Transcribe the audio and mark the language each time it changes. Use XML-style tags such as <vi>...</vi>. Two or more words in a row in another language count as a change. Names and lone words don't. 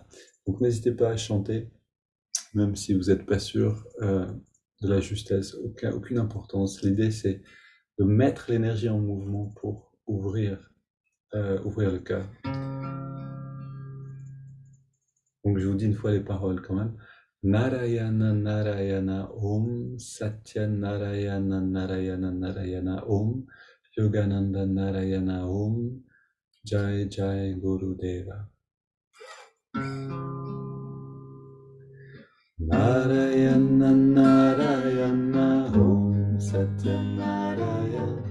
<fr>Donc n'hésitez pas à chanter, même si vous n'êtes pas sûr de la justesse, aucune importance. L'idée c'est de mettre l'énergie en mouvement pour ouvrir le cœur. Donc je vous dis une fois les paroles quand même.</fr> <sa>Narayana Narayana Om Satya Narayana Narayana Narayana Om Yogananda Narayana Om Jai Jai Gurudeva. Narayana Narayana Om Satya Narayana</sa>